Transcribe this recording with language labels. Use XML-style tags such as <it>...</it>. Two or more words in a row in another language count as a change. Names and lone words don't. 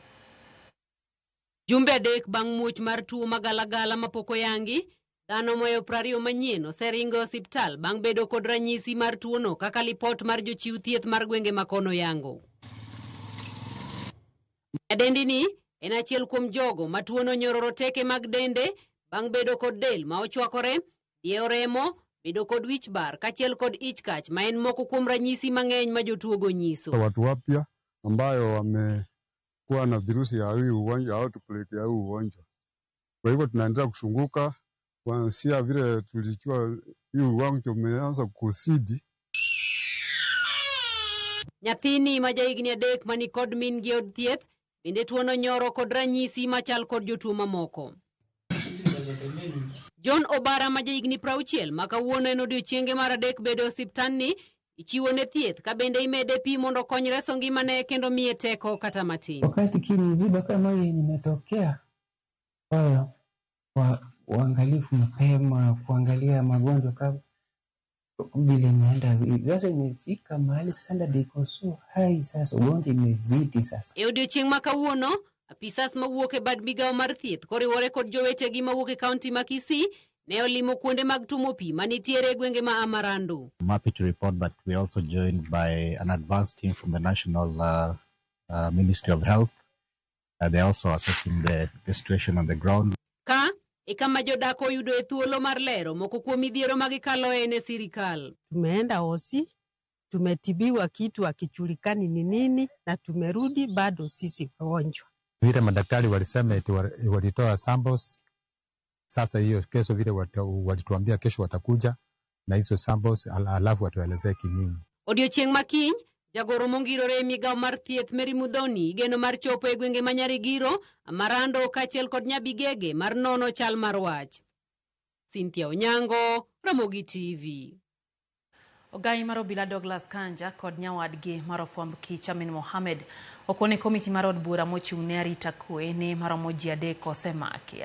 <luo>Jumbe adek bang' muoch mar tuo magalagala mapok oyangi, dhano moyo 20 manyien oseringo osiptal bang' bedo kod ranyisi mar tuono kaka lipot mar jochiw thieth mar gwenge makono yango. Adendini en achiel kuom jogo ma tuono nyororo teke mag dende bang' bedo kod del ma ochwakore, diewo remo, bedo kod wich bar kachiel kod ich kach ma en moko kuom ranyisi mang'eny ma jotuogo nyiso.</luo> <sw>Watu wapya ambayo wamekuwa na virusi ya hii ugonjwa au outbreak ya hii ugonjwa. Kwa hivyo tunaendelea kusunguka kuanzia vile tulijua hii ugonjwa umeanza kusidi.</sw> <luo>Nyathini ma jahigni 3 mani kod min gi od thieth bende tuono nyoro kod ranyisi machal kod jotuo mamoko. John Obara ma jahigni 60 ma kawuono en odiechienge mar adek bedo osiptandni ichiwo ne thieth ka bende imede pi mondo kony reso ngimane kendo miye teko kata matin.</luo> <sw>Wakati mziba kama hii imetokea, uangalifu mapema, kuangalia magonjwa kama vile imeenda. Sasa imefika mahali standard iko</sw> <en>so high,</en> <sw>sasa ugonjwa imezidi sasa.</sw> <luo>E odiechieng' ma kawuono, apisas mawuok e bad migawo mar thieth koriwore kod jowetegi mawuok e kaunti ma Kisii ne olimo kuonde mag tumo pi manitiere e gwenge ma Amarandu.</luo> <en>I'm happy to report that we are also joined by an advanced team from the National Ministry of Health. They're also assessing the situation on the ground.</en> <luo>Ka e kama jodak oyudo e thuolo mar lero moko kuom midhiero magikaloe ne sirikal.</luo> <sw>Tumeenda hosi, tumetibiwa kitu akijulikani ni nini, na tumerudi bado sisi wagonjwa. Vile madaktari walisema eti walitoa samples, sasa hiyo kesho vile walituambia kesho watakuja na hizo samples alafu watuelezee kinyinyi.</sw> <luo>Odiochieng' makiny, jagoro mongirore e migawo mar thieth Mary Mudhoni geno mar chopo e gwenge ma Nyarigiro, Amarando kaachiel kod Nyabigege mar nono chal mar wach. Cynthia Onyango, Ramogi TV. Ogai mar obila Douglas Kanja kod nyawadgi mar ofwamb kich Amin Mohamed okone komiti mar od bura mochung' ne arita kwe ni maromo ji adek osemaki.</luo>